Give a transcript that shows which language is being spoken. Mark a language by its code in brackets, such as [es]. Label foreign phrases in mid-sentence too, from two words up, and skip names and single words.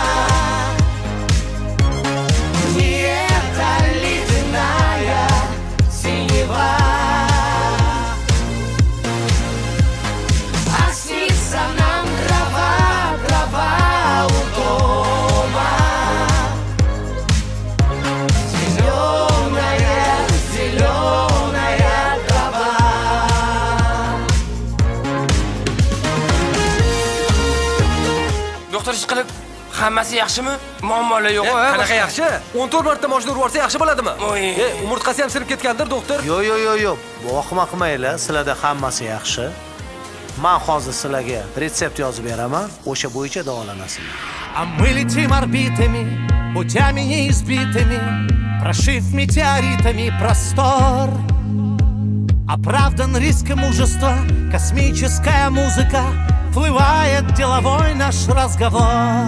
[ru] не эта ледяная синева, а снится нам трава у дома, зеленая трава. [uz] Doktor ish qilib, hammasi yaxshimi? Muammolar yo'qmi? Qanaqa yaxshi? 14 marta mashina urib yuborsa yaxshi bo'ladimi? Umurtqasi ham sinib ketgandir, doktor. Yo'q. Vahima qilmanglar, sizlarda hammasi yaxshi. Men hozir sizlarga retsept yozib beraman, o'sha bo'yicha davolanasizlar. [ru] А мы летим орбитами, путями неизбитыми, прошив метеоритами простор. Оправдан риском мужества, космическая музыка, вплывает деловой наш разговор.